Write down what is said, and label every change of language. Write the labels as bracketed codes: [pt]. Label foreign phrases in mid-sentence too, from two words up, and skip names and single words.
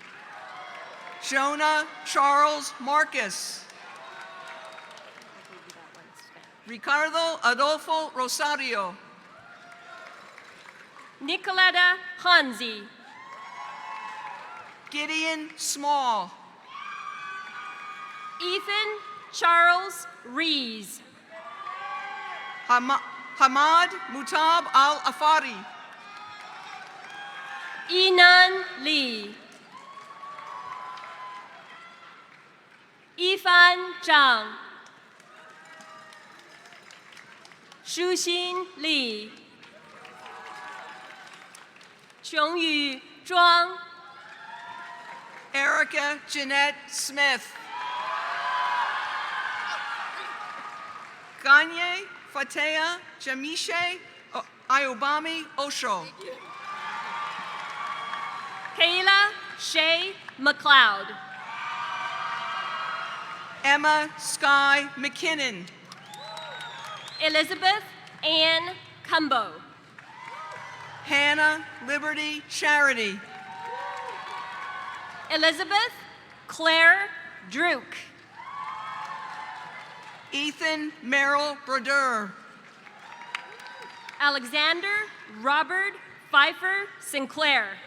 [en] Jonah Charles Marcus. Ricardo Adolfo Rosario. Nicoletta Hanzi. Gideon Small. Ethan Charles Rees. Hamad Mutab Al-Afari. Inan Lee. Ifan Zhang. Shuxin Li. Chongyu Zhuang. Erica Jeanette Smith. Ganye Fatea Jamishe Ayobami Osho. Kayla Shay McLeod. Emma Sky McKinnon. Elizabeth Ann Cumbo. Hannah Liberty Charity. Elizabeth Claire Druk. Ethan Merrill Brodeur. Alexander Robert Pfeiffer Sinclair.